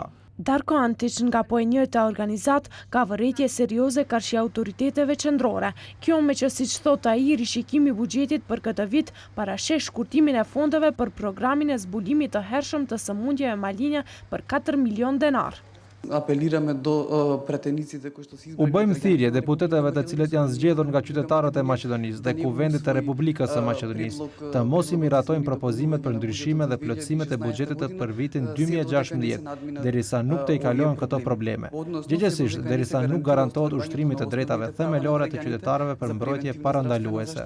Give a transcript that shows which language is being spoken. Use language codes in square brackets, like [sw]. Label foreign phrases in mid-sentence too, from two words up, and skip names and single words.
[sq] Darko Antić nga po e njëjta organizat ka vërretje serioze karshi autoriteteve qendrore. Kjo me që siç thot ai, rishikimi i buxhetit për këtë vit parasheh shkurtimin e fondeve për programin e zbulimit të hershëm të sëmundjeve malinje për 4 milion denar. [mk] Apelirаме до претениците кои што се [sq] U bëjmë thirrje deputetëve të cilët janë zgjedhur nga qytetarët e Maqedonisë dhe kuvendit të Republikës së Maqedonisë të mos i miratojnë propozimet për ndryshime dhe plotësimet e buxhetit për vitin 2016, derisa nuk të i kalojnë këto probleme. Gjithsesi, derisa nuk garantohet ushtrimi të drejtave themelore të qytetarëve për mbrojtje parandaluese.